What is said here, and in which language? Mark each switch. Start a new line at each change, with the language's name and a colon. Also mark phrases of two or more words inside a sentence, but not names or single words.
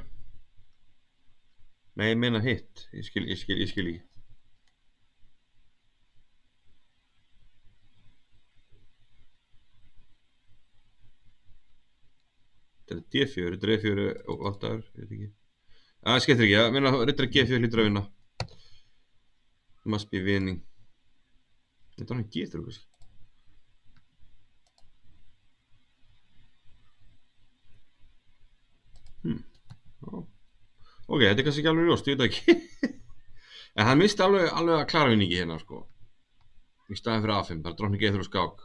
Icelandic: Nei, ég meina hitt. Ég skil ekki. Þetta er D4, þetta er E4 og vantar, ég veit ekki. Það skiptir ekki, ég meina riddari G4 hlýtur að vinna.
English: Must be winning.
Icelandic: Þetta er hann G3 kannski. Ok, þetta er kannski ekki alveg ljóst, ég veit ekki. En hann misti alveg að klara vinningi hérna, sko. Í staðin fyrir A5, bara drottning E3 og skák.